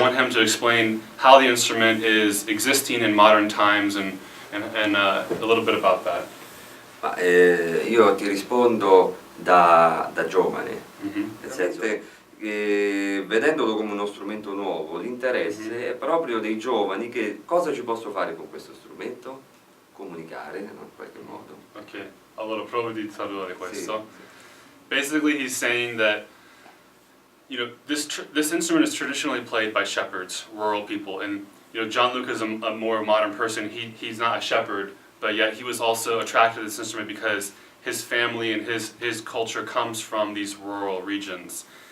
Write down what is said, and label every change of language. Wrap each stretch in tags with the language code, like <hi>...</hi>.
<en>To explain how the instrument is existing in modern times and a little bit about that.</en> <it>Ma, io ti rispondo da giovane, nel senso che vedendolo come uno strumento nuovo, l'interesse è proprio dei giovani, che cosa ci posso fare con questo strumento? Comunicare, no? In qualche modo. Okay, allora provo di tradurre questo. Sì.</it> <en>Basically he's saying that this instrument is traditionally played by shepherds, rural people, and Gianluca is a more modern person. He's not a shepherd, but yet he was also attracted to this instrument because his family and his culture comes from these rural regions.</en>